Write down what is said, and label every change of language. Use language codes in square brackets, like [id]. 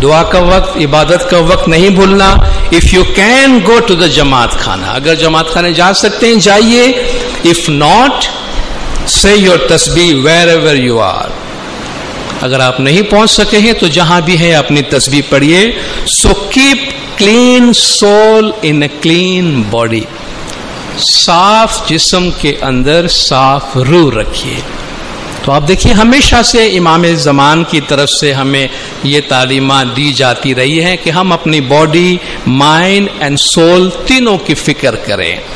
[ur] دعا کا وقت، عبادت کا وقت نہیں بھولنا. [en] if you can go to the [ur] جماعت خانہ، اگر جماعت خانے جا سکتے ہیں جائیے. [en] if not say your [ur] تسبیح [en] wherever you are. [ur] اگر آپ نہیں پہنچ سکے ہیں تو جہاں بھی ہے اپنی تسبیح پڑھیے. [en] So keep clean soul in a clean body. [ur] صاف جسم کے اندر صاف روح رکھیے. تو آپ دیکھیے ہمیشہ سے امام زمان کی طرف سے ہمیں یہ تعلیمات دی جاتی رہی ہیں کہ ہم اپنی [en] body, mind and soul [ur] تینوں کی فکر کریں.